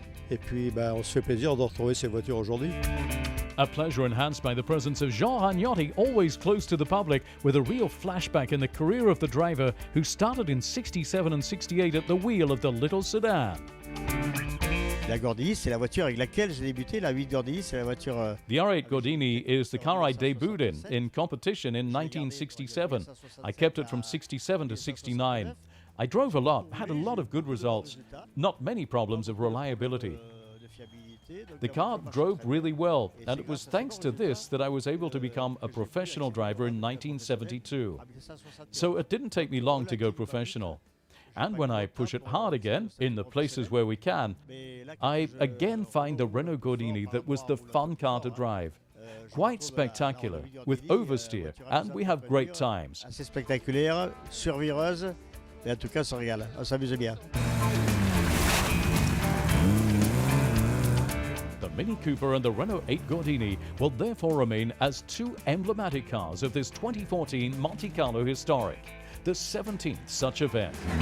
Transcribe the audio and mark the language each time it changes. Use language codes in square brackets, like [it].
[en] A pleasure enhanced by the presence of Jean Ragnotti, always close to the public, with a real flashback in the career of the driver who started in '67 and '68 at the wheel of the little sedan. [fr] La Gordini, c'est la voiture avec laquelle j'ai débuté. La 8 Gordini, c'est la voiture. [en] The R8 Gordini is the car I debuted in competition in 1967. I kept it from '67 to '69. I drove a lot, had a lot of good results, not many problems of reliability. The car drove really well, and it was thanks to this that I was able to become a professional driver in 1972. So it didn't take me long to go professional. And when I push it hard again, in the places where we can, I again find the Renault Gordini that was the fun car to drive. Quite spectacular, with oversteer, and we have great times. [fr] Assez spectaculaire, survireuse, et en tout cas, on se régale, on s'amuse bien. [en] The Mini Cooper and the Renault 8 Gordini will therefore remain as two emblematic cars of this 2014 Monte Carlo Historic, the 17th such event.